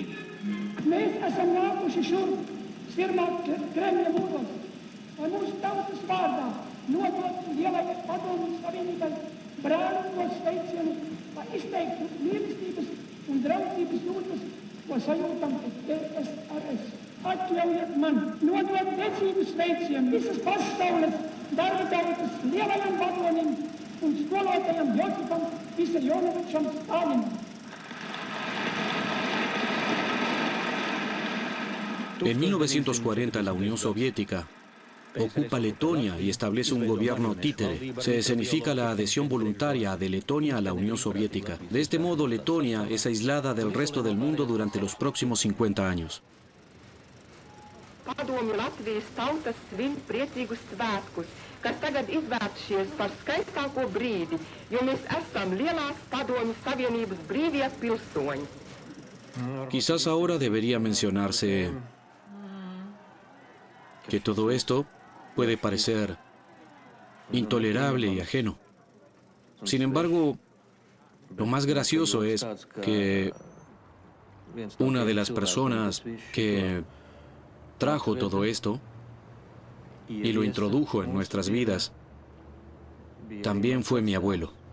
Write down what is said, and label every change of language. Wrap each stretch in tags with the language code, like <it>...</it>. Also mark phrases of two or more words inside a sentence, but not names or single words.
<lv>Mēs esam nākuši šurp, sirmāt Kremļa mūros, lai mūsu tautas vārdā nodot lielajai Padomju Savienībai brālīgos sveicienus, lai izteiktu mīlestības un draudzības jūtas, ko sajūtam pret PSRS. Atļaujiet man nodot vecīgu sveicienu visas pasaules darba tautas lielajam vadonim un skolotājam Josifam Vissarionovičam Stalinam.</lv> <es>En 1940, la Unión Soviética ocupa Letonia y establece un gobierno títere. Se escenifica la adhesión voluntaria de Letonia a la Unión Soviética. De este modo, Letonia es aislada del resto del mundo durante los próximos 50 años.</es> <lv>Padomju Latvijas tautas svin priecīgus svētkus, kas tagad izvērtušies par skaistāko brīdi, jo mēs esam lielās Padomju Savienības brīvie pilsoņi.</lv> <es>Quizás ahora debería mencionarse que todo esto puede parecer intolerable y ajeno. Sin embargo, lo más gracioso es que una de las personas que trajo todo esto y lo introdujo en nuestras vidas también fue mi abuelo.</es>